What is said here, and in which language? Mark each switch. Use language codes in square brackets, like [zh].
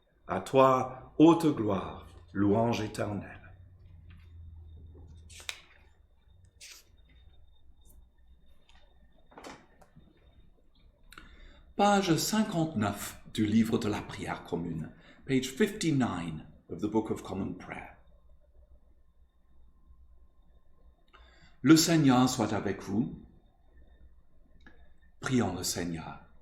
[fr] À toi, haute gloire, louange éternelle. Page 59 du livre de la prière commune. [en] Page 59 of the Book of Common Prayer. [fr] Le Seigneur soit avec vous. Prions le Seigneur.